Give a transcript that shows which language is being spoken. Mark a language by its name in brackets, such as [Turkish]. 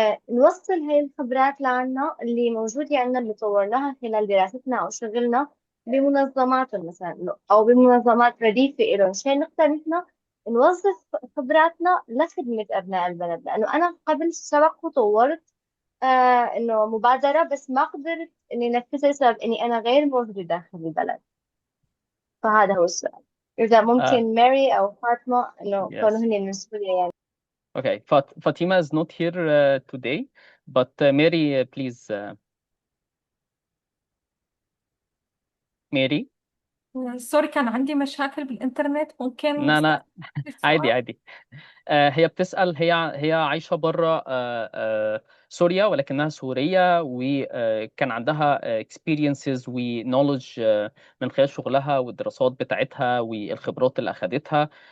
[Arabic] نوصل هاي الخبرات لعنا اللي موجودة عنا اللي طورناها خلال دراستنا أو شغلنا بمنظماتهم مثلا أو بمنظمات رديفة إلهم، عشان نقدر نحن نوظف خبراتنا لخدمة أبناء البلد. لأنه أنا قبل سبق وطورت إنه مبادرة، بس ما قدرت إني أنفذها بسبب إني أنا غير موجودة داخل البلد. فهذا هو السؤال، إذا ممكن ماري أو فاطمة إنه كانوا [English] Yes. [Arabic] هن من سوريا يعني. [English] Okay. Fatima is not here today, but Mary, please. Mary. [Arabic] سوري، كان عندي مشاكل بالإنترنت، ممكن لا أستأذن عادي السؤال؟ عادي. هي بتسأل، هي عايشة بره سوريا، ولكنها سورية، وكان عندها experiences و knowledge من خلال شغلها والدراسات بتاعتها والخبرات اللي أخدتها.